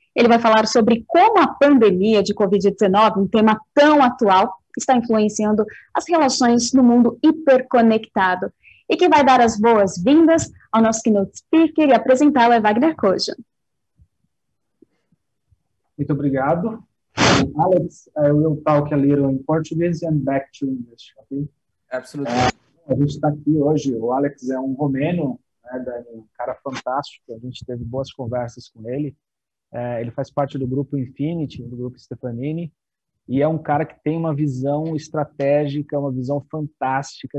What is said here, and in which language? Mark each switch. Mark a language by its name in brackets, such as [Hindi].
[Portuguese] Ele vai falar sobre como a pandemia de Covid-19, um tema tão atual, está influenciando as relações no mundo hiperconectado. E quem vai dar as boas-vindas ao nosso Keynote Speaker e apresentá-lo é Wagner Kojan. Muito obrigado. [English] Alex, I will talk a little in Portuguese and back to English, okay? Absolutely. [Portuguese] A gente está aqui hoje, o Alex é um romeno, né, um cara fantástico, a gente teve boas conversas com ele. Ele faz parte do grupo Infinity, do grupo Stefanini, e é um cara que tem uma visão estratégica, uma visão fantástica.